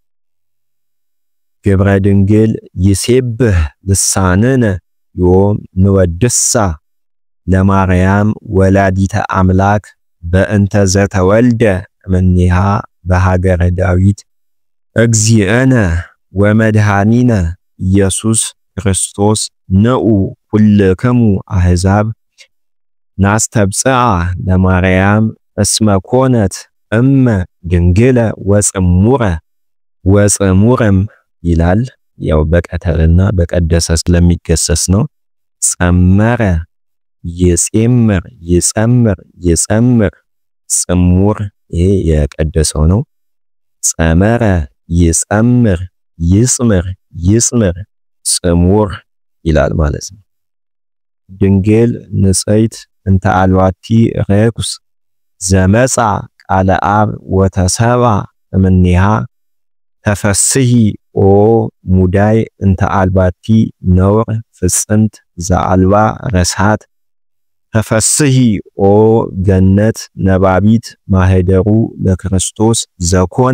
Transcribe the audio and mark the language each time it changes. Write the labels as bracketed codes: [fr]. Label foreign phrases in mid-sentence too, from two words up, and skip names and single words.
[gez] ግብረ ድንግል ይሴብህ ልሳንነ ዮም ንወድሳ ለማርያም ወላዲተ አምላክ በእንተ ዘተወልደ እምኔሃ በሀገረ ዳዊት እግዚእነ ወመድኃኒነ ኢየሱስ ክርስቶስ ንዑ ኩልክሙ አሕዛብ ናስተብጽአ ለማርያም እስመ ኮነት እመ ድንግለ [am] ወጽሙረም ይላል። ያው በቀተልና በቀደሰ ስለሚገሰስ ነው። [gez] ጸመረ ይጼምር ይጸምር ይጸምር ጽሙር [am] ይሄ የቀደሰው ነው። [gez] ጸመረ ይጸምር ይጽምር ይጽምር ጽሙር [am] ይላል ማለት ነው። [gez] ድንግል ንጽሕት እንተ አልባቲ ርኩስ ዘመጻ ቃለ አብ ወተሰባ እምኔሃ ተፈስሂ ኦ ሙዳይ እንተ አልባቲ ነውር ፍጽምት ዘአልባ ረስሃት ተፈስሂ ኦ ገነት ነባቢት ማህደሩ ለክርስቶስ ዘኮነ